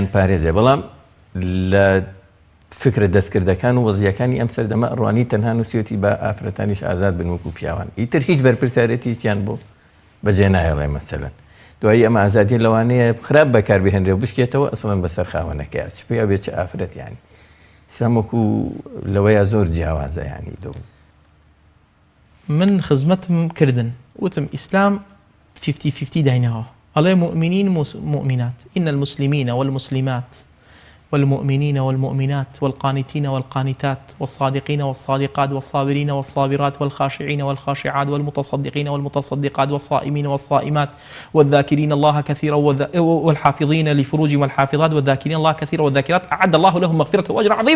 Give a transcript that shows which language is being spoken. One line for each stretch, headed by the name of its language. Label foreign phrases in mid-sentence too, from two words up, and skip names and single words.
Central Kurdish: پارێزێ بەڵام لە فکرە دەستکردەکان و وەزیەکانی ئەم سەردەمە ئەڕوانی تەنها نووسێتی بە ئافرەتانیش ئازاد بن وەکو پیاوان ئیتر هیچ بەرپرسیارەتیان بۆ بەجێ نایەڵێ مەسەلەن دوایی ئەمە ئازادی لەوانەیە خراپ بەکاربهێنرێ و بشکێتەوە ئەسڵەن بەسەر خاوەنەکەی چ پێیا بێت چ ئافرەت یانی ئیسلام وەکو لەوەیە زۆر جیاوازە یانی دۆ من خزمەتم کردن وتم ئیسلام 50-50 داینەوە ئەڵێ مؤمنین مؤمنات
Arabic: إن المسلمين والمسلمات والمؤمنين والمؤمنات والقانتين والقانتات والصادقين والصادقات والصابرين والصابرات والخاشعين والخاشعات والمتصدقين والمتصدقات والصائمين والصائمات والذاكرين الله كثيرا والحافظين لفروجهم والحافظات والذاكرين الله كثيرا والذاكرات أعد الله لهم مغفرة وأجرا عظيما.